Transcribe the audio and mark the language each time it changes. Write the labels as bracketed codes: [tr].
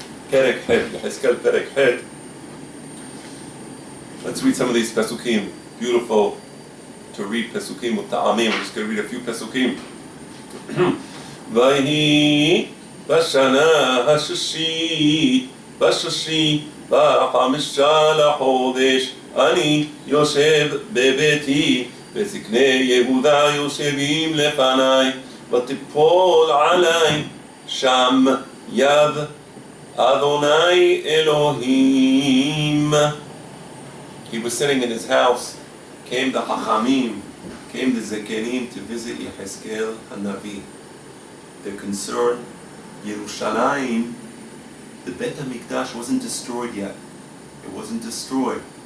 [he] Perek Het, Hekhal Perek Het. [en] Let's read some of these pesukim. Beautiful to read pesukim with ta'amim. We're just going to read a few pesukim. [he] Vayhi bashana hashishit bashashi בחמישה לחודש אני יושב בביתי וזקני יהודה יושבים לפניי ותיפול עליי שם יד Adonai Elohim. [en] He was sitting in his house, came the Chachamim, came the Zekenim to visit Yechezkel HaNavi. They're concerned, Yerushalayim, the Bet HaMikdash wasn't destroyed yet. It wasn't destroyed.